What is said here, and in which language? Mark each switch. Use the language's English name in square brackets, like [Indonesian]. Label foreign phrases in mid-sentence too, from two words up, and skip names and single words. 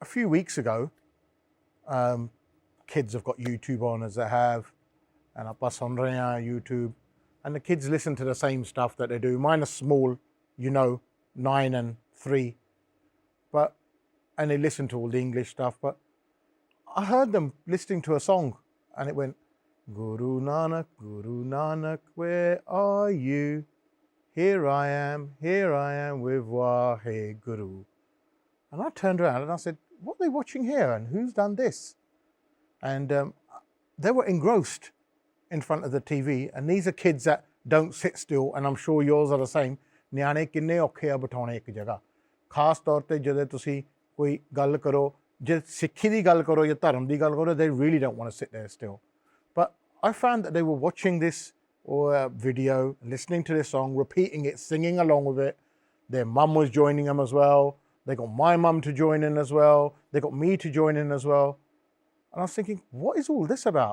[English] few weeks ago, kids have got YouTube on as they have, and [Punjabi] ਆਪਾਂ ਸੁਣ ਰਹੇ ਹਾਂ [English] YouTube, and the kids listen to the same stuff that they do. Mine are small, 9 and 3, and they listen to all the English stuff, but I heard them listening to a song, and it went, Guru Nanak, where are you? Here I am with Wahe Guru. And I turned around and I said, what are they watching here, and who's done this? And they were engrossed in front of the TV, and these are kids that don't sit still, and I'm sure yours are the same. [Punjabi] ਨਿਆਣੇ ਕਿੰਨੇ ਔਖੇ ਆ ਬਿਠਾਉਣੇ ਇੱਕ ਜਗ੍ਹਾ, ਖਾਸ ਤੌਰ ਤੇ ਜਦੋਂ ਤੁਸੀਂ ਕੋਈ ਗੱਲ ਕਰੋ, ਜੇ ਸਿੱਖੀ ਦੀ ਗੱਲ ਕਰੋ ਜਾਂ ਧਰਮ ਦੀ ਗੱਲ ਕਰੋ, [English] they really don't want to sit there still. But I found that they were watching this video, listening to this song, repeating it, singing along with it. Their mum was joining them as well. They got my mum to join in as well. They got me to join in as well. And I was thinking, what is all this about?